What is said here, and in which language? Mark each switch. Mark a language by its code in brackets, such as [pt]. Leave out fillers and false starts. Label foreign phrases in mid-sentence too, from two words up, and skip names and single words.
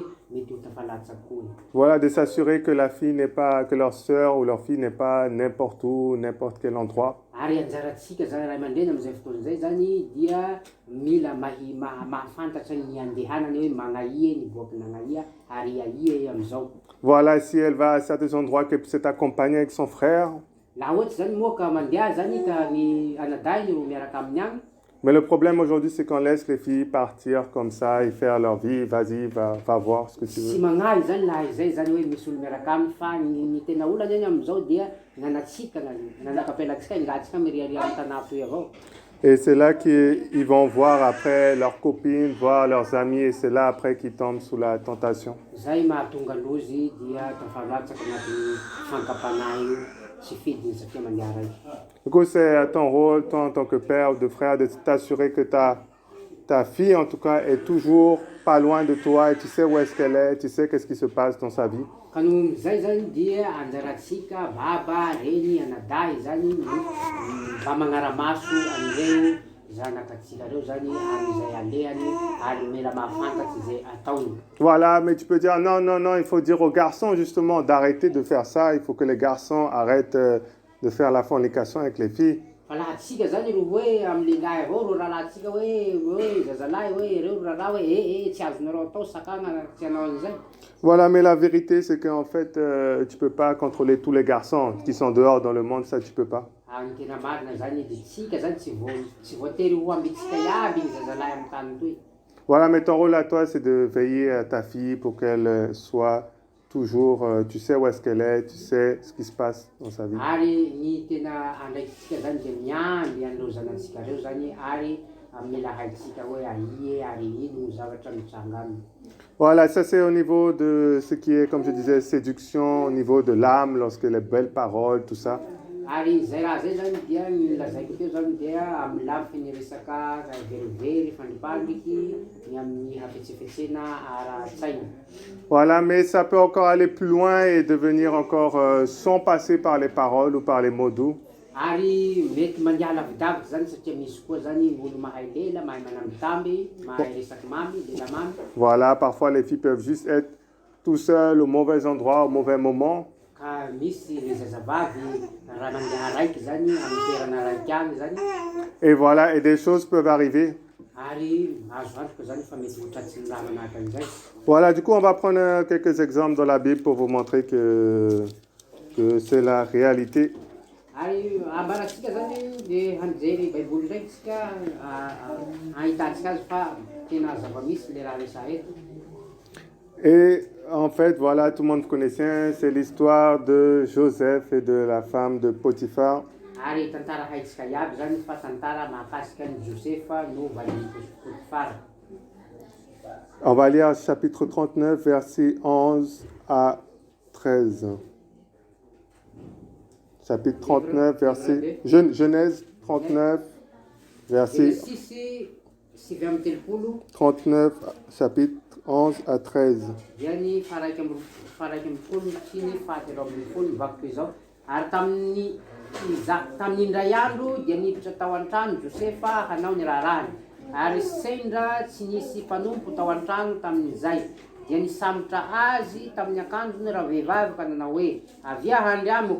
[mg] mety ho tafalatsaky koa. [fr] Voilà, de s'assurer que la fille n'est pas, que leur sœur ou leur fille n'est pas n'importe où, n'importe quel endroit. [mg] Ary anjaratsika zany ray aman-dreny amin'izay fotoana izay zany dia mila mahafantatra ny andehanany hoe magnaia niboaky nagnaia ary aia amin'izao. [fr] Voilà, si elle va à certains endroits, qu'elle puisse être accompagnée avec son frère. [mg] Laha ohatsy zany moa ka mandeha zany ka ny anadahiny ro miaraka amin'ny agny. [fr] Mais le problème aujourd'hui, c'est qu'on laisse les filles partir comme ça et faire leur vie. Vas-y, va voir ce que tu [mg] Sy [fr] veux. [mg] magnahy zany laha izay zany hoe misy olo miaraka aminy fa ny tena olana eny amin'izao dia nanatsika nanakapelatsika ingatsika miriaria amin'ny tanà toy avao. [fr] Et c'est là qu'ils vont voir après leurs copines, voir leurs amis, et c'est là après qu'ils tombent sous la tentation. [mg] Zay mahatonga lozy dia tafalatsaka agnatin'ny fankapana io tsy fidiny satria mandeha raiky. [fr] Du coup, c'est à ton rôle, toi en tant que père ou de frère, de t'assurer que ta fille, en tout cas, est toujours pas loin de toi et tu sais où est-ce qu'elle est, tu sais qu'est-ce qui se passe dans sa vie. [mg] Ka noho zay zany dia anjaratsika baba reny anadahy zany mba magnaramaso an'ireo zanakatsika reo zany amin'izay alehany ary mila mahafantatsy izay ataony. [fr] Voilà, mais tu peux dire non, non, non, il faut dire aux garçons justement d'arrêter de faire ça, il faut que les garçons arrêtent de faire la fornication avec les filles. [mg] Fa laha atsika zany ro hoe amin'ny lehilahy avao ro rahalatsika hoe zazalahy hoe reo raharaha hoe tsy azonareo atao sakana tsy hanao an'izay. [fr] Voilà, mais la vérité c'est qu'en fait, tu peux pas contrôler tous les garçons qui sont dehors dans le monde, ça tu peux pas. [mg] Ny tena marina zany dia tsika zany tsy voatery ho ambitsika iaby ny zazalahy amin'ny tany toy. [fr] Voilà, mais ton rôle à toi c'est de veiller à ta fille pour qu'elle soit toujours, tu sais où est-ce qu'elle est, tu sais ce qui se passe dans sa vie. [mg] Ary ny tena andraikitsika zany dia miamby an'ireo zanatsika reo zany ary mila haitsika hoe aie ary ino ny zavatra mitranga aminy. [fr] Voilà, ça c'est au niveau de ce qui est, comme je disais, séduction, au niveau de l'âme, lorsque les belles paroles, tout ça. [mg] Ary zay raha zay zany dia ny lazaiko teo zany dia amin'ny lafiny resaka verivery fandripatriky ny amin'ny hafetsefetsena ara-tsaina. [fr] Voilà, mais ça peut encore aller plus loin et devenir encore sans passer par les paroles ou par les mots doux. [mg] Ary mety mandeha lavidavitra zany satria misy koa zany olo mahay lela, mahay manambitamby, mahay resaky mamy, lela mamy. [fr] Voilà, parfois les filles peuvent juste être tout seules au mauvais endroit, au mauvais moment. [mg] Ka misy ny zazavavy raha mandeha raiky zany amin'ny toerana raiky agny zany. [fr] Et voilà, et des choses peuvent arriver. [mg] Ary azo antoka zany fa mety ho tratsy ny raha manahaka an'izay. [fr] Voilà, du coup, on va prendre quelques exemples dans la Bible pour vous montrer que c'est la réalité. [mg] Ary ambaratsika zany dia hanjery baiboly ndraiky tsika ahitatsika azy fa tena zava-misy le raha resaha eto. [fr] Et en fait, voilà, tout le monde connaissait, c'est l'histoire de Joseph et de la femme de Potiphar. [mg] Ary tantara haitsika iaby zany fa tantara mahakasika ny Josefa no valin'ny Potifara. [fr] On va lire chapitre 39, versets 11 à 13. Chapitre 39, verset... Genèse 39, verset... 39, chapitre 11 à 13. [mg] Dia ny faraiky amby folo sy ny fahatelo amby folo mivaky toy izao. Ary tamin'ny indray andro dia niditra tao an-trano Josefa hanao ny raharahany. Ary sendra tsy nisy mpanompo tao an-trano tamin'izay. Dia nisambotra azy tamin'ny akanjony raha vehivavy ka nanao hoe avia handry amiko.